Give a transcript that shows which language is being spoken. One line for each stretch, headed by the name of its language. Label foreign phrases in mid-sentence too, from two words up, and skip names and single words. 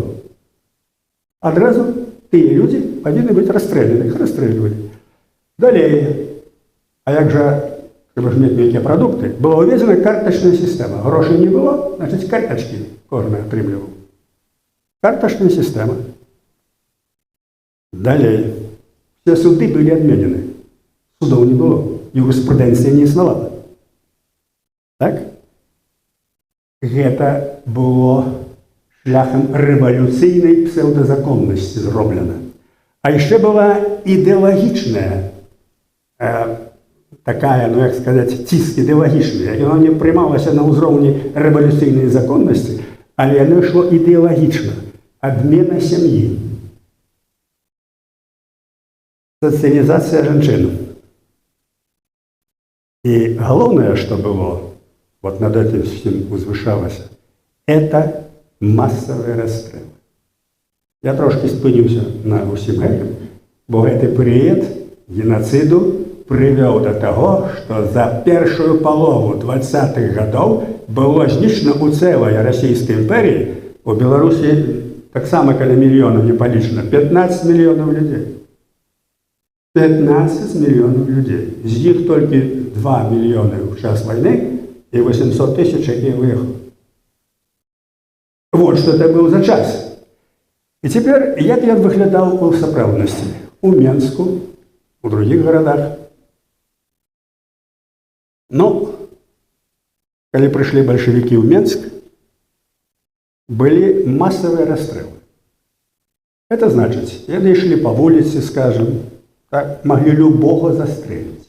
Belarusian: Адразу тыя людзі павінны быць расстрэляныя, іх расстрэльвалі. Далей. А як жа, трэба ж мець нейкія прадукты, была ўведзена картачная сістэма. Грошай не было, значыць картачкі кожны атрымліваў. Картачная сістэма. Далей.
Russian: Все суды были отменены. Судов не было.
Belarusian: Юриспруденция не існавала. Так? Гэта было шляхам рэвалюцыйнай псевдозаконнасці зроблена. А яшчэ была ідэалагічная такая, ну як сказаць, ціск ідэалагічная. Яно не прымалася на ўзроўні рэвалюцыйнай законнасці, але яно ішло ідэалагічна. Адмена сям'і.
Russian: Социализация женщин. И главное, что было, вот над этим всем возвышалось, это массовый расстрел.
Belarusian: Я трошки спынюся на усім гэтым, бо гэты перыяд геноциду прывёў
Russian: до того, что
Belarusian: за першую палову 20-х годов было знішчана у цэлай Расійскай імперіі, у Беларусі таксама каля мільёнаў не палічана, 15 мільёнаў людзей.
Russian: 15 миллионов людей. Из них только 2 миллиона в час войны и 800 тысяч, которые выехали. Вот что это был за час. И теперь,
Belarusian: як я выглядал в сапраўднасці?
Russian: У Менску, у других городах. Но, когда пришли большевики в Менск, были массовые расстрелы. Это значит, они шли по улице, скажем, так, могли любого застрелить.